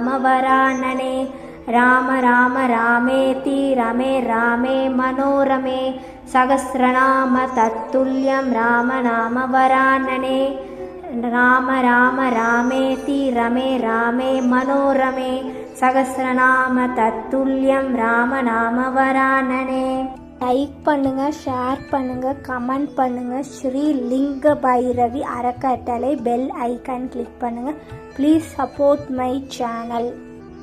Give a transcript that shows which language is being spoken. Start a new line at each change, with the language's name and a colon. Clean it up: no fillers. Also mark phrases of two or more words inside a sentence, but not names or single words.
Sanskrit: वरानने राम राम रामेति रमे रामे मनोरमे सहस्रनाम तत्तुल्यं रामनाम वरानने राम राम रामेति रमे रामे मनोरमे सहस्रनाम तत्तुल्यं रामनाम वरानने
Tamil: லைக் பண்ணுங்க, ஷேர் பண்ணுங்க, கமெண்ட் பண்ணுங்க. ஸ்ரீ லிங்க பைரவி அறக்கட்டளை
English: bell icon click
Tamil: பண்ணுங்க.
English: Please support my channel.